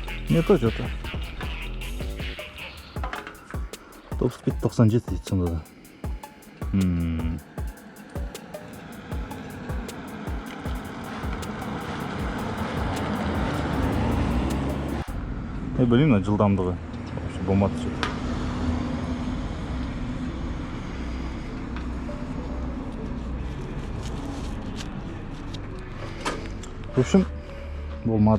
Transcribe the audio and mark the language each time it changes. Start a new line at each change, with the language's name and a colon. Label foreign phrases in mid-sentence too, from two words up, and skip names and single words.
Russian: Не то что-то.
Kazakh: Топ-спид 97 дейді сонда да. Блин, жылдамдығы.
Russian: Вообще болмады что-то. В общем,
Kazakh: болмады.